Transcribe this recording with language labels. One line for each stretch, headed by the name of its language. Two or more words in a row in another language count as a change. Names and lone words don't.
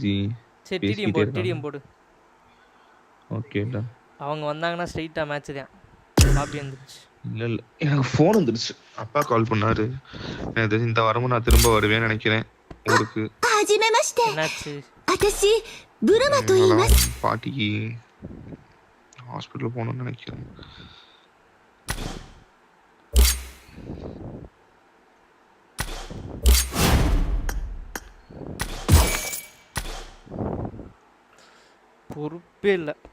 Tamil: சரி டிடிஎம் போடு. ஓகேடா. அவங்க வந்தாங்கன்னா ஸ்ட்ரைட்டா மேட்ச் தான். பாப்பி வந்துருச்சு. இல்ல எனக்கு ஃபோன் வந்துருச்சு. அப்பா கால் பண்ணாரு. நான் இந்த வாரமும் நான் திரும்ப வருவேன்னு நினைக்கிறேன் ஊருக்கு. என்னாச்சு?
Japanese: 私ブルマと言います。
Tamil: பாட்டிக்கு ஹாஸ்பிடல் போகணும்னு நினைக்கிறேன். பொறுப்பே இல்லை.